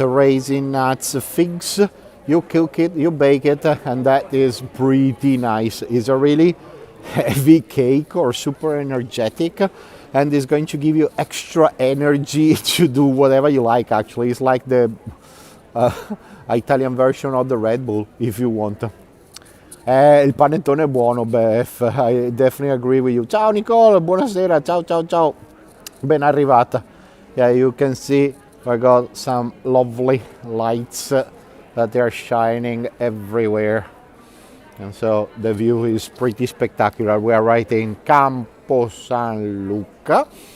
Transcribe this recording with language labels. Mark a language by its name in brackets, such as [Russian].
[English] Raisin, nuts, figs, you cook it, you bake it, and that is pretty nice. It's a really heavy cake or super energetic, and it's going to give you extra energy to do whatever you like actually. It's like the Italian version of the Red Bull, if you want. [Italian] Il panettone è buono, Beth. [English] I definitely agree with you. [Italian] Ciao Nicole, buonasera. Ciao. Ben arrivata. [English] Yeah, you can see I got some lovely lights that they are shining everywhere. And so the view is pretty spectacular. We are right in Campo San Luca.